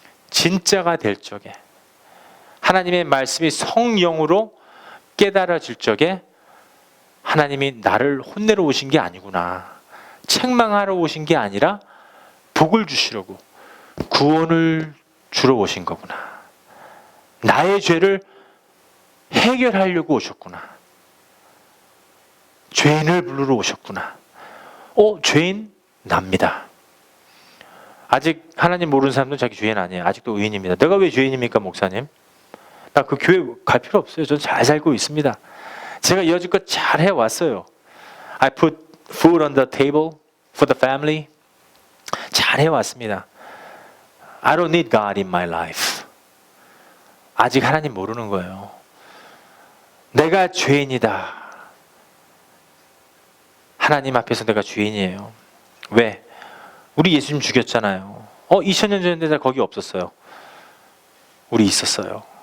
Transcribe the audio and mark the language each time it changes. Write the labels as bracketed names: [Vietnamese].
[Korean] 진짜가 될 적에, 하나님의 말씀이 성령으로 깨달아질 적에 하나님이 나를 혼내러 오신 게 아니구나, 책망하러 오신 게 아니라 복을 주시려고, 구원을 주러 오신 거구나, 나의 죄를 해결하려고 오셨구나, 죄인을 부르러 오셨구나. 죄인 납니다. 아직 하나님 모르는 사람들은 자기 죄인 아니에요. 아직도 의인입니다. 내가 왜 죄인입니까, 목사님? 나 그 교회 갈 필요 없어요. 저는 잘 살고 있습니다. 제가 여지껏 잘 해왔어요. [English] I put food on the table for the family. [Korean] 잘 해왔습니다. [English] I don't need God in my life. [Korean] 아직 하나님 모르는 거예요. 내가 죄인이다. 하나님 앞에서 내가 죄인이에요. 왜? 우리 예수님 죽였잖아요. 2000년 전인데 나 거기 없었어요. 우리 있었어요.